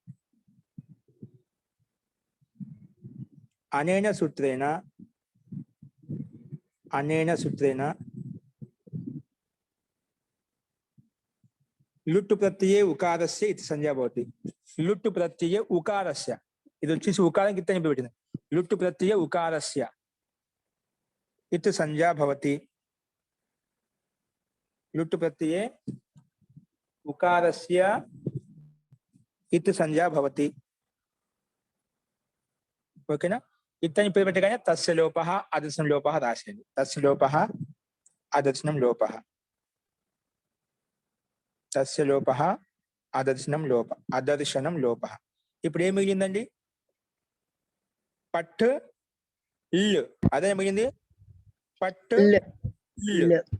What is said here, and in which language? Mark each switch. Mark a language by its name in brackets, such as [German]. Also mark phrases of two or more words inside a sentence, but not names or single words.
[Sanskrit] अनेन सूत्रेण लुट् प्रत्यये उकारस्य इति संज्ञा भवति. लुट् प्रत्यये उकारस्य [Telugu] ఇది వచ్చేసి ఉకారం కింద పెట్టింది. [Sanskrit] लुट् प्रत्यये उकारस्य इति संज्ञा भवति. लुट् प्रत्यये उकारस्य इति संज्ञा भवति. [Telugu] ఓకేనా? ఇతని పేరు పెట్టగానే [Sanskrit] తస్య లోప అదర్శనం లోప [Telugu] రాసేయండి. [Sanskrit] తస్య లోప అదర్శనం లోప, తస్య లోప అదర్శనం లోప, అదర్శనం లోప. [Telugu] ఇప్పుడు ఏం మిగిలిందండి? పట్టు ఇల్లు, అదే మిగిలింది పట్టు ఇల్లు.